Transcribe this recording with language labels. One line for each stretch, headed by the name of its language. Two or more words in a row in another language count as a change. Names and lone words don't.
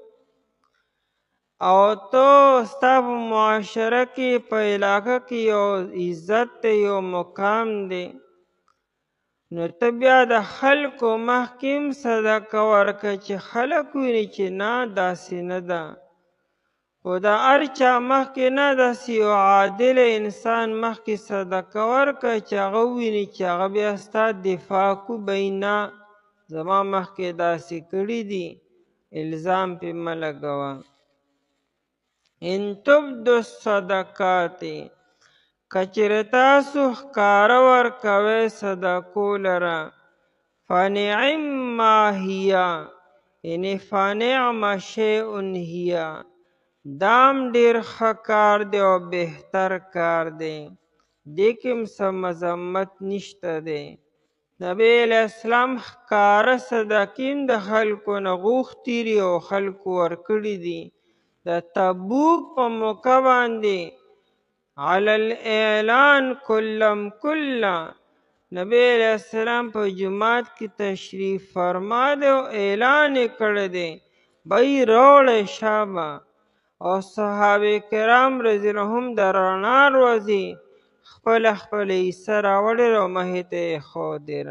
Pashto: او تو ستا په معاشره کې په علاقه کې یو عزت دی یو مقام دی نو ته بیا د خلکو مخکې هم صدقه ورکړه چې خلک ویني چې نه داسې نه ده. خو د هر چا مخکې نه داسې یو عادل انسان مخکې صدقه ورکړه چې هغه وویني چې هغه بیا ستا دفاع کو به نه زما مخکې داسې کړي دي، الزام پې مه لګوه.
Arabic: ان تبدو الصدقات،
Pashto: که چېرې تاسو ښکاره ورکوئ صدقو لره،
Arabic: فنعما هي،
Pashto: یعنې
Arabic: فنعم شیء هي،
Pashto: دام ډېر ښه کار دی او بهتر کار دی، دې کې هم څه مذمت نشته دی. نبی علیه السلام ښکاره صدقې هم د خلکو نه غوښتي دي او خلکو ورکړي دي. د تبوک په موقع باندې علی الاعلان کلم کله نبی علیه السلام په جومات کې تشریف فرما دی او اعلان یې کړی دی بی راوړئ شابه، او صحابه کرام رضی الله عنهم د رڼا ورځې خپله حصه راوړې او مخې ته یې ښودې ده.